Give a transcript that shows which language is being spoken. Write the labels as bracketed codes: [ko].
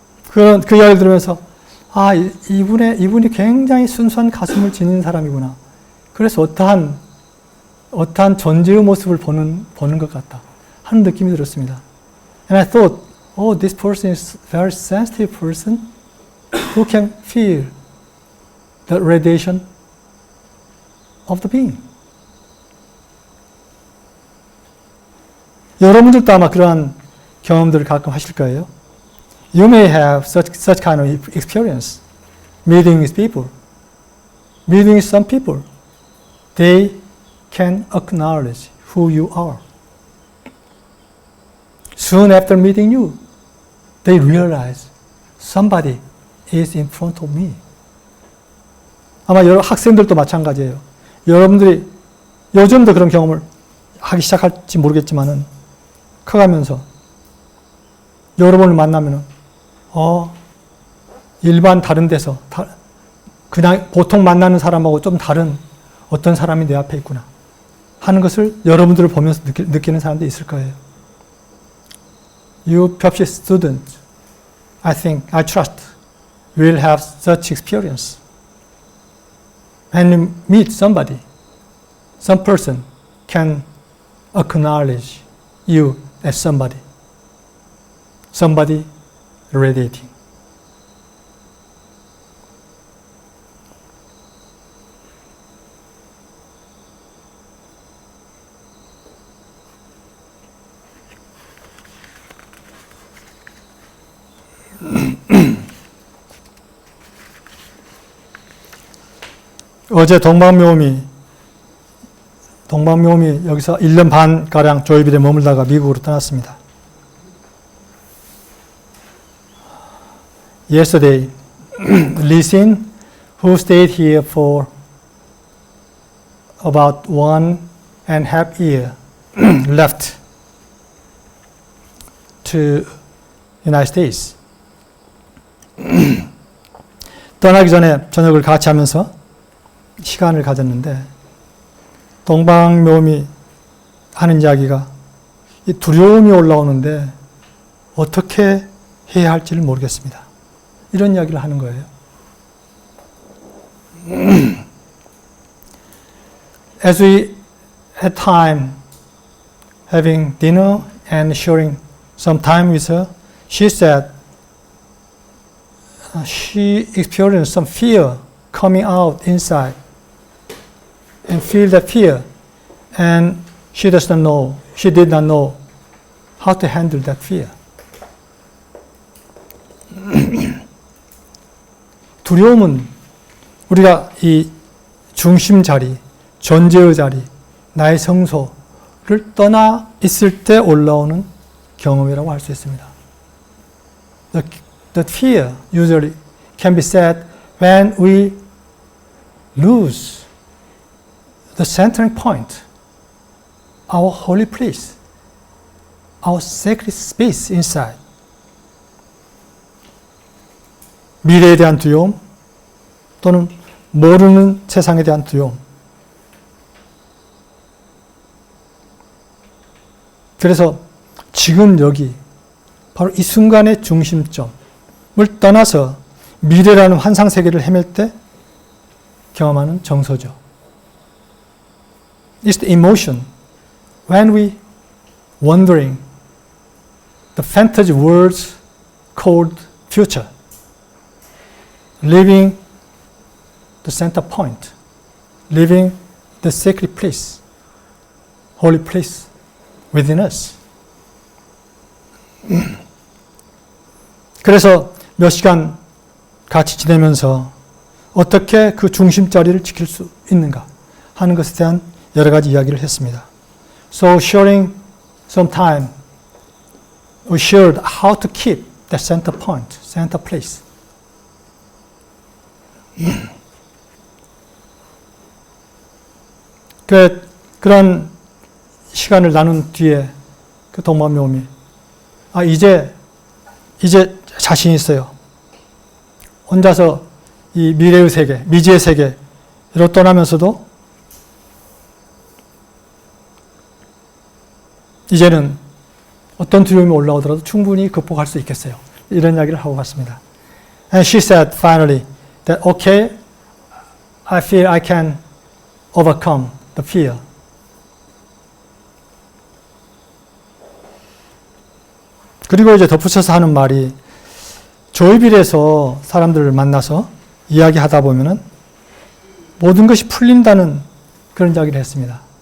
[ko] 그 이야기를 들으면서 아, 이분이 굉장히 순수한 가슴을 지닌 사람이구나. 그래서 어떠한 존재의 모습을 보는 것 같다 하는 느낌이 들었습니다. [en] And I thought, oh, this person is a very sensitive person who can feel the radiation of the being. [ko] 여러분들도 아마 그러한 경험들을 가끔 하실 거예요. [en] You may have such kind of experience, meeting with people, meeting with some people. They can acknowledge who you are. Soon after meeting you, they realize somebody is in front of me. [ko] 아마 여러 학생들도 마찬가지예요. 여러분들이 요즘도 그런 경험을 하기 시작할지 모르겠지만은 커가면서 여러분을 만나면은 일반 다른 데서 그냥 보통 만나는 사람하고 좀 다른 어떤 사람이 내 앞에 있구나 하는 것을 여러분들을 보면서 느끼는 사람도 있을 거예요. [en] You PUBG students, I trust, will have such experience. When you meet somebody, some person can acknowledge you as somebody radiating. [ko] 어제 동방묘미 여기서 1년 반가량 조이빌에 머물다가 미국으로 떠났습니다. [en] Yesterday, Lee Sin, who stayed here for about 1.5 years, left to United States. [ko] 떠나기 전에 저녁을 같이 하면서 시간을 가졌는데 동방묘미 하는 이야기가 이 두려움이 올라오는데 어떻게 해야 할지를 모르겠습니다. 이런 이야기를 하는 거예요. [en] As we had time having dinner and sharing some time with her, she said she experienced some fear coming out inside and feel that fear, and she did not know how to handle that fear. [ko] 두려움은 우리가 이 중심 자리, 존재의 자리, 나의 성소를 떠나 있을 때 올라오는 경험이라고 할 수 있습니다. [en] The fear usually can be said when we lose the centering point, our holy place, our sacred space inside. [ko] 미래에 대한 두려움 또는 모르는 세상에 대한 두려움. 그래서 지금 여기 바로 이 순간의 중심점을 떠나서 미래라는 환상 세계를 헤맬 때 경험하는 정서죠. [en] It's the emotion when we wandering the fantasy worlds called future, leaving the center point, leaving the sacred place, holy place within us. [ko] 그래서 몇 시간 같이 지내면서 어떻게 그 중심 자리를 지킬 수 있는가 하는 것에 대한 여러 가지 이야기를 했습니다. [en] So sharing some time, we shared how to keep that center point, center place. [ko] 그런 시간을 나눈 뒤에 그 동방묘미, 이제 자신 있어요. 혼자서 이 미래의 세계, 미지의 세계로 떠나면서도 이제는 어떤 두려움이 올라오더라도 충분히 극복할 수 있겠어요. 이런 이야기를 하고 갔습니다. [en] And she said finally that okay, I feel I can overcome the fear. [ko] 그리고 이제 덧붙여서 하는 말이 조이빌에서 사람들을 만나서 이야기하다 보면은 모든 것이 풀린다는 그런 이야기를 했습니다.